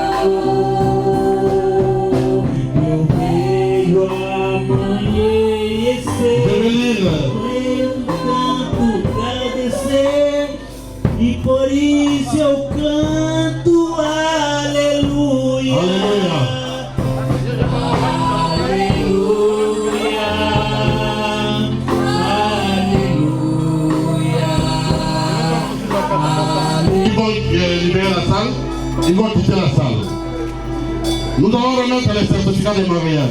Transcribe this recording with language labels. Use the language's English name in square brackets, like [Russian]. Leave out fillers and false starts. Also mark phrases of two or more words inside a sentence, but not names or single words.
[Portuguese] Eu vejo amanhecer, eu tanto agradecer e por isso eu canto aleluia. [French] Ils vont libérer la salle, ils vont quitter la salle. Nous allons remettre les certificats de mariage.